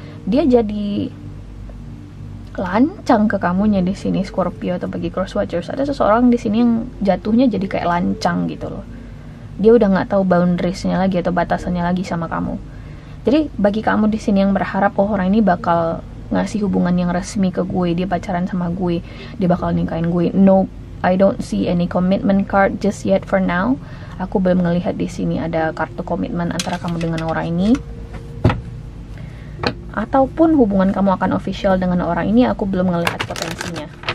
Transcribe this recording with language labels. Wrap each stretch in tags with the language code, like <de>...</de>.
<id>Dia jadi lancang ke kamunya di sini Scorpio atau bagi cross watchers. Ada seseorang di sini yang jatuhnya jadi kayak lancang gitu loh. Dia udah nggak tahu boundariesnya lagi atau batasannya lagi sama kamu. Jadi bagi kamu di sini yang berharap orang ini bakal ngasih hubungan yang resmi ke gue, dia pacaran sama gue, dia bakal nikahin gue.</id> <en>No, I don't see any commitment card just yet for now.</en> <id>Aku belum ngelihat di sini ada kartu komitmen antara kamu dengan orang ini. Ataupun hubungan kamu akan official dengan orang ini, aku belum ngelihat potensinya.</id>